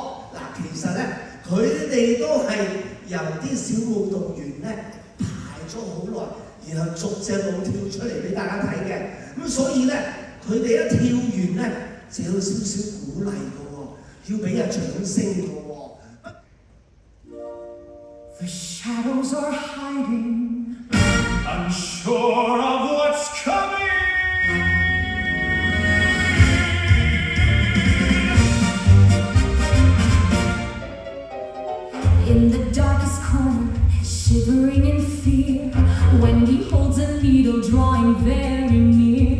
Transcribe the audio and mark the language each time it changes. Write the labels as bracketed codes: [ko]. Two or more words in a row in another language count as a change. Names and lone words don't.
[yue] 其實咧，佢哋都係由啲小舞蹈員咧排咗好耐，然後逐隻舞跳出嚟俾大家睇嘅。咁所以咧，佢哋一跳完咧，就有少少鼓勵嘅喎，要俾人掌聲嘅喎。 [en] The shadows are hiding, unsure of what's coming. In the darkest corner, shivering in fear, Wendy holds a needle drawing very near.